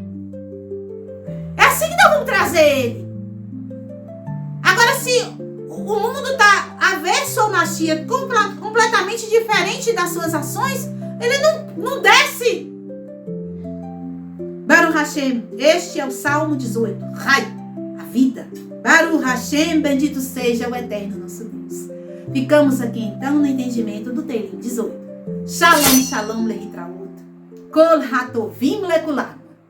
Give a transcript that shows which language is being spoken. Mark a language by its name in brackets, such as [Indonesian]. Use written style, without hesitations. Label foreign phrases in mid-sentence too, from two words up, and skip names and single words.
[Portuguese] É assim que nós vamos trazer ele. Agora, se o mundo está avesso ao Mashiach, completamente diferente das suas ações, ele não desce. [Hebrew] ברוך השם, [Portuguese] este é o Salmo 18. Rai, a vida. [Hebrew] ברוך השם, [Portuguese] bendito seja o eterno nosso Deus. Ficamos aqui então no entendimento do Teilim 18. [Hebrew] שלום, שלום, להתראות. כל הטובים לכולם.